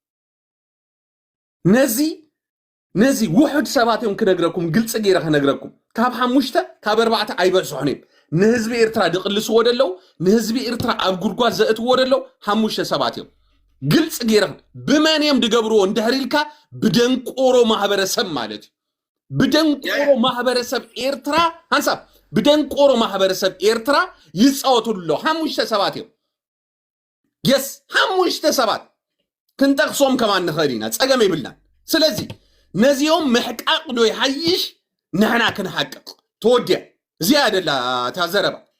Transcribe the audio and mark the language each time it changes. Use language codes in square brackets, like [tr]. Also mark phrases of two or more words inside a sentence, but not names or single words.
[ti] ነዚ ውሕድ ሰባት እዮም ክነግረኩም ግልጽ ገይረ ክነግረኩም ካብ 5 ካብ 4 ኣይበጽሑን እዮም ንህዝቢ ኤርትራ ድቕልስዎ ደለው ንህዝቢ ኤርትራ ኣብ ጉድጓድ ዘእትዎ ደለው 5 ሰባት እዮም ግልጽ ገይረ ብመን እዮም ድገብርዎ እንድሕሪልካ ብደንቆሮ ማህበረሰብ ማለት ብደንቆሮ ማህበረሰብ ኤርትራ ሃንሳብ ብደንቆሮ ማህበረሰብ ኤርትራ ይጻወቱሉ 5 ሰባት እዮም የስ 5 ሰባት ክንጠቅሶም ከማን ንኸዲና ጸገም ይብልና ስለዚ ነዚኦም ምሕቃቅ ዶ ይሓይሽ ንሕና ክንሓቅቅ ተወድያ ዝያደላ ታዘረባ